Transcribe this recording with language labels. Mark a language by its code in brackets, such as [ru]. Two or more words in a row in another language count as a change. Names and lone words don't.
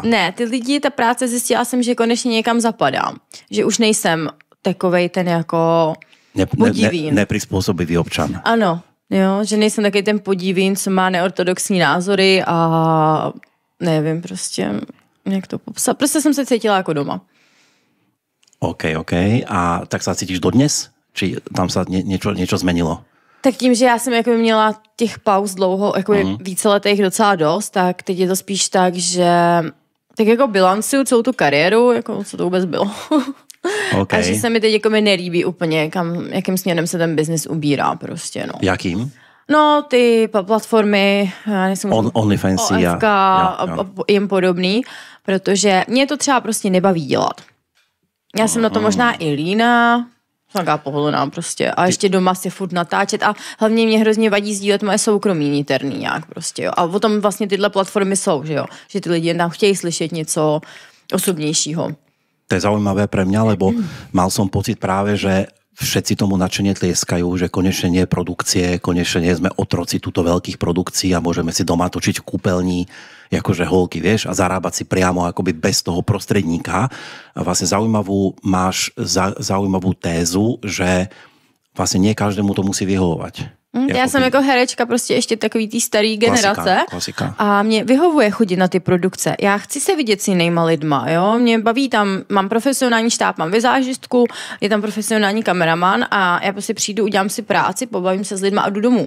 [cs] Ne, ty lidi, ta práce, zjistila jsem, že konečně někam zapadám. Že už nejsem takovej ten jako podivín. Neprizpůsobivý občan. Ano, jo, že nejsem takový ten podivín, co má neortodoxní názory a nevím prostě, jak to popsat. Prostě jsem se cítila jako doma. OK. [sk] A tak sa cítiš dodnes? Či tam sa niečo zmenilo? [cs] Tak tím, že já jsem jako měla těch pauz dlouho, jako víceletých docela dost, tak teď je to spíš tak, že tak jako bilancuju celou tu kariéru, jako co to vůbec bylo. Okay. A že se mi teď jako mi nelíbí úplně, jakým směrem se ten biznis ubírá prostě, no. Jakým? No, ty platformy, já nejsem OnlyFans OFK a jim podobný, protože mě to třeba prostě nebaví dělat. Já jsem na to možná i líná, jsem taková pohodlná prostě. A ještě doma si furt natáčet a hlavně mě hrozně vadí sdílet moje soukromí niterný nějak prostě, jo. A o tom vlastně tyhle platformy jsou, že jo. Že ty lidi tam chtějí slyšet něco osobnějšího. [sk] To je zaujímavé pre mňa, lebo mal som pocit práve, že všetci tomu nadšene tlieskajú, že konečne nie je produkcie, konečne nie sme otroci túto veľkých produkcií a môžeme si doma točiť v kúpeľni akože holky, vieš, a zarábať si priamo akoby bez toho prostredníka. A vlastne máš zaujímavú tézu, že vlastne nie každému to musí vyhovovať. [cs] Já jsem jako herečka prostě ještě takový tý starý generace. Klasika. A mě vyhovuje chodit na ty produkce. Já chci se vidět s jinýma lidma, jo. Mě baví tam, mám profesionální štáb, mám vizážistku, je tam profesionální kameraman a já prostě přijdu, udělám si práci, pobavím se s lidma a jdu domů.